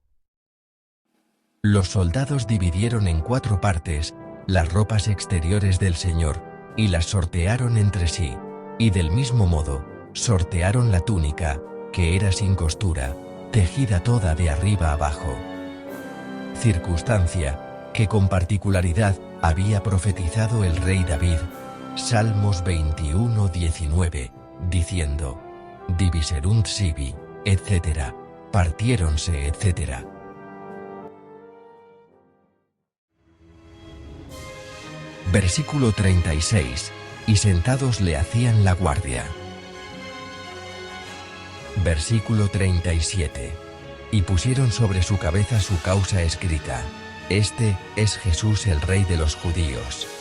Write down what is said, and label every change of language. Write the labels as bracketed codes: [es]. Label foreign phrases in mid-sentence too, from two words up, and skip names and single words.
[es] Los soldados dividieron en 4 partes las ropas exteriores del Señor, y las sortearon entre sí, y del mismo modo, sortearon la túnica, que era sin costura, tejida toda de arriba abajo. Circunstancia, que con particularidad había profetizado el rey David, Salmos 21:19, diciendo, [la] diviserunt sibi, etc., partiéronse, [es] etc. Versículo 36, y sentados le hacían la guardia. Versículo 37, y pusieron sobre su cabeza su causa escrita, este es Jesús el Rey de los Judíos.